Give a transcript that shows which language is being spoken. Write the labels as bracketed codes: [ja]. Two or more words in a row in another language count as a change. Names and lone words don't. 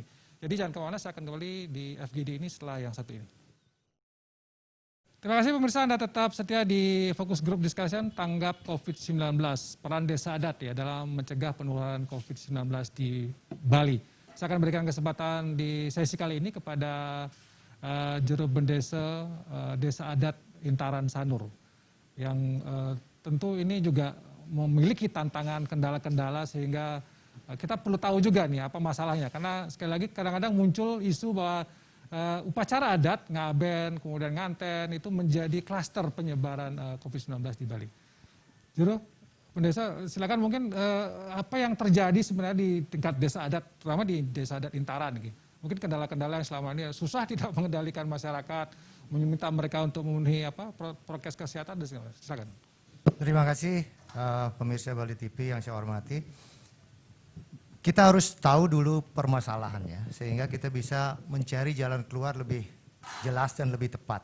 [id] Jadi jangan kemana, saya akan kembali di FGD ini setelah yang satu ini. Terima kasih pemirsa, Anda tetap setia di Fokus Group Discussion tanggap COVID-19, peran desa adat ya dalam mencegah penularan COVID-19 di Bali. Saya akan berikan kesempatan di sesi kali ini kepada juru bendesa desa adat Intaran Sanur, yang tentu ini juga memiliki tantangan, kendala-kendala, sehingga kita perlu tahu juga nih apa masalahnya. Karena sekali lagi kadang-kadang muncul isu bahwa upacara adat, ngaben, kemudian nganten itu menjadi klaster penyebaran COVID-19 di Bali. Juru Pendesa, silakan mungkin apa yang terjadi sebenarnya di tingkat desa adat, terutama di desa adat Intaran. Gitu. Mungkin kendala-kendala yang selama ini susah tidak mengendalikan masyarakat, meminta mereka untuk memenuhi prokes kesehatan, dan segala. Silakan. Terima kasih pemirsa Bali TV yang saya hormati. Kita harus tahu dulu permasalahannya sehingga kita bisa mencari jalan keluar lebih jelas dan lebih tepat.